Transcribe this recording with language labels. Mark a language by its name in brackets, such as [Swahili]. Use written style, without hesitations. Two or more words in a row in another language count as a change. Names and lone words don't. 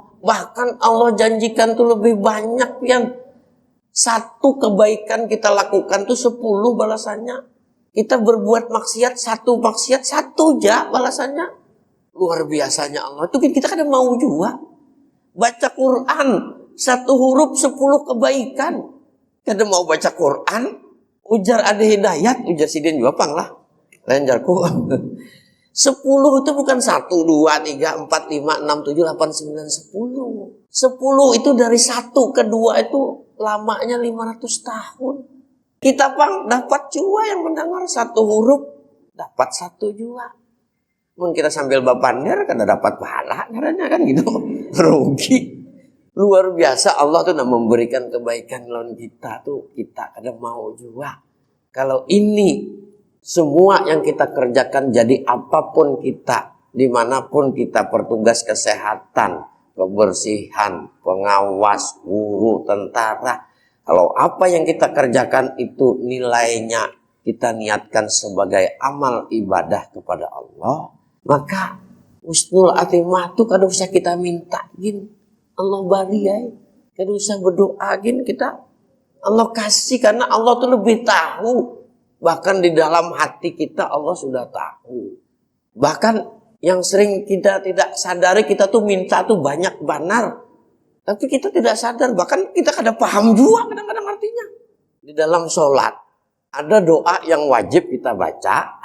[Indonesian] Bahkan Allah janjikan tuh lebih banyak yang 1 kebaikan kita lakukan tuh 10 balasannya. Kita berbuat maksiat 1 maksiat 1 aja balasannya. Luar biasanya Allah. Itu kita kan mau juga. Baca Quran 1 huruf 10 kebaikan. [Banjar] Kada mau baca Quran, ujar ada hidayat, ujar sidin juga pang lah. Lain jarku. 10 itu bukan 1, 2, 3, 4, 5, 6, 7, 8, 9, 10. [Indonesian] 10 itu dari 1 ke 2 itu lamanya 500 tahun. [Banjar] Kita pang dapat jua yang mendengar 1 huruf, dapat 1 jua. Mungkin kita sambil bapander kan dapat pahala caranya kan gitu. [Indonesian] Rugi. [Banjar] Luar biasa Allah tuh nak memberikan kebaikan lawan kita tuh kita kada mau jua. [Indonesian] Kalau ini semua yang kita kerjakan jadi apapun kita, dimanapun kita bertugas kesehatan, kebersihan, pengawas, guru, tentara. Kalau apa yang kita kerjakan itu nilainya kita niatkan sebagai amal ibadah kepada Allah, [Banjar] maka [Arabic] حسن الخاتمة [Banjar] itu kada usah kita minta gin. Allah bari ya. Kada usah berdoa gin kita. [Indonesian] Allah kasih karena Allah tuh lebih tahu. Bahkan di dalam hati kita Allah sudah tahu. Bahkan yang sering kita tidak sadari kita tuh minta tuh banyak banar. Tapi kita tidak sadar. Bahkan kita kada paham juga kadang-kadang artinya. Di dalam sholat ada doa yang wajib kita baca.